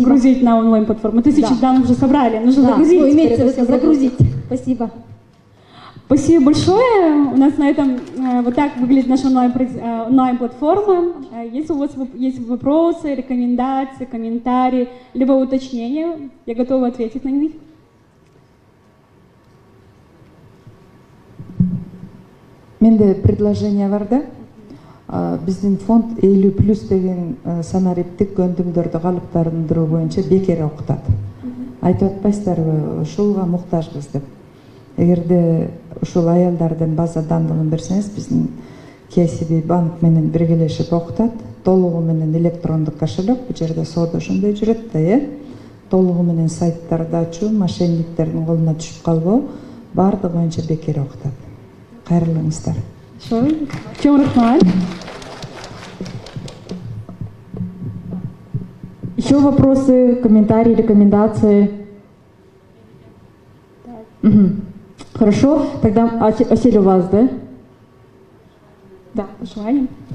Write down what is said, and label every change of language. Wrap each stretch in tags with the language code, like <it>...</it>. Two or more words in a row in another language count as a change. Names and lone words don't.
<ru>Загрузить на онлайн-платформу. 1000 данных уже собрали, нужно загрузить. Ну, имеется в виду загрузить. Спасибо. Спасибо большое. У нас на этом вот так выглядит наша онлайн-платформа. Если у вас есть вопросы, рекомендации, комментарии, либо уточнения, я готова ответить на них.</ru> <ky>Менде предложение бар да. Биздин фонд 50+ деген санариптик көндүмдөрдү калыптандыруу боюнча бекер окутат. Айтып атпайсыздарбы, ушуга муктажбыз деп. Эгерде ушул аялдардын база данлыгын берсеңиз, биздин KCB банк менен биргелешип окутат. Толугу менен электрондук кошелек, бул жерде соода ошондой жүрөт да, толугу менен сайттарды ачуу, мошенниктердин колуна түшүп калбоо, баардыгы боюнча бекер окутат. Кайрылыңыздар. Чоң рахмат.</ky> <ru>Еще вопросы, комментарии, рекомендации? Угу. Хорошо, тогда Асель у вас, да? Да, пожелания.</ru>